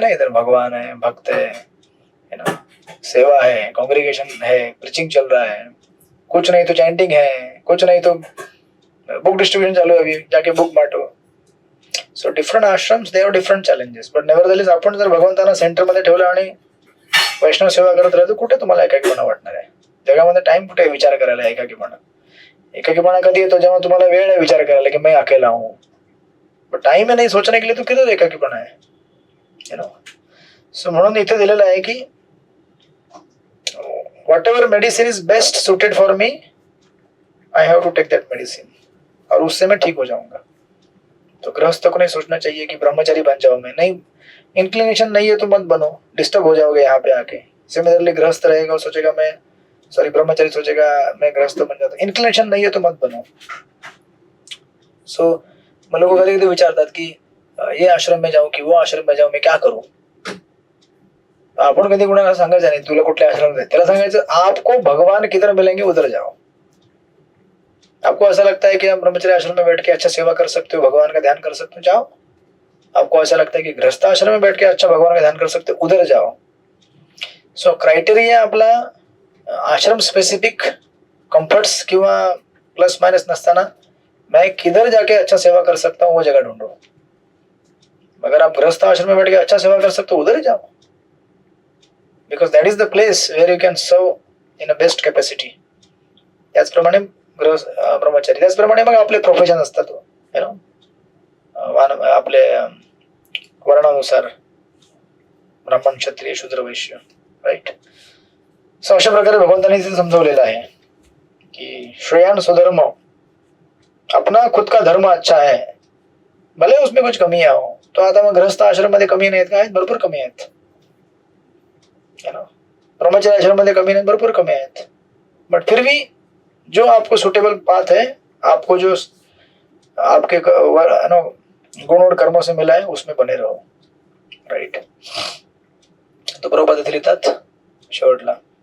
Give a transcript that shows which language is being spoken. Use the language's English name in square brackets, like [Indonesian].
[Hindi] इधर भगवान है, भक्त है ना, सेवा है, कांग्रेगेशन है, प्रीचिंग चल रहा है, कुछ नहीं तो चैंटिंग है, कुछ नहीं तो बुक डिस्ट्रीब्यूशन चालू है, अभी जाके book बांटो. [English] So different ashrams, they have different challenges. [Marathi] But नेव्हरदलेस आपण जर भगवंतांना सेंटरमध्ये ठेवलं आणि वैष्णव सेवा करत राहतो, कुठे तुम्हाला एकाकीपणा वाटणार आहे? जगामध्ये टाइम कुठे विचार करायला एकाकीपणा? एकाकीपणा कधी येतो जेव्हा तुम्हाला वेळ आहे विचार करायला की [Hindi] मैं अकेला हूं. बट टाइम है नहीं सोचने के लिए, तो किधर [Marathi] एकाकीपणा आहे, [Hindi] यू नो? [Marathi] सो म्हणून इथे दिलेलं आहे की [English] whatever medicine is best suited for me, I have to take that medicine, [Hindi] और उससे मैं ठीक हो जाऊंगा. तो गृहस्थ को नहीं सोचना चाहिए कि ब्रह्मचारी बन जाऊं मैं. नहीं, इंक्लिनेशन नहीं है तो मत बनो, डिस्टर्ब हो जाओगे यहाँ पे आके. सिमिलरली गृहस्थ रहेगा, सोचेगा मैं, सॉरी ब्रह्मचारी सोचेगा मैं गृहस्थ बन जाता. इंक्लिनेशन नहीं है तो मत बनो. [Marathi] सो मग लोक कधी कधी विचारतात की [Hindi] ये आश्रम में जाऊं की वो आश्रम में जाऊं, मैं क्या करूं? [Marathi] आपण कधी कुणाला सांगायचं नाही तुला कुठल्या आश्रम जायचं, त्याला सांगायचं [Hindi] आपको भगवान किधर मिलेंगे उधर जाओ. आपको ऐसा लगता है कि हम ब्रह्मचर्य आश्रम में बैठ के अच्छा सेवा कर सकते हो, भगवान का ध्यान कर सकते हो, जाओ. आपको ऐसा लगता है कि गृहस्थ आश्रम में बैठ के अच्छा भगवान का ध्यान कर सकते हो, उधर जाओ. [Marathi] सो क्रायटेरिया आपला आश्रम स्पेसिफिक कम्फर्ट्स किंवा प्लस माइनस नसताना [Hindi] मैं किधर जाके अच्छा सेवा कर सकता हूँ वो जगह ढूंढो. अगर आप गृहस्थ आश्रम में बैठ के अच्छा सेवा कर सकते हो, उधर ही जाओ, [English] because that is the place where you can serve in a best capacity. [Marathi] त्याचप्रमाणे ब्रह्मचारी, त्याचप्रमाणे मग आपले प्रोफेशन असतात, यु नो, आपले वर्णानुसार ब्राह्मण, क्षत्रिय, शूद्र, वैश्य, राईट? सो अशा प्रकारे भगवंतांनी समजवलेलं आहे की श्रेयान स्वधर्म, [Hindi] अपना खुद का धर्म अच्छा है, भले उसमें कुछ कमी हो. [Marathi] तो आता मग गृहस्थ आश्रम मध्ये कमी नाहीत का? भरपूर कमी आहेत, ब्रह्मचर्य आश्रम मध्ये कमी नहीं, भरपूर कमी आहेत. [Hindi] बट फिर भी जो आपको सुटेबल पाथ है, आपको जो आपके गुण और कर्मों से मिला है उसमें बने रहो, [English] Right. [Marathi] तो बरोबर पद्धती लिहितात शेवटला.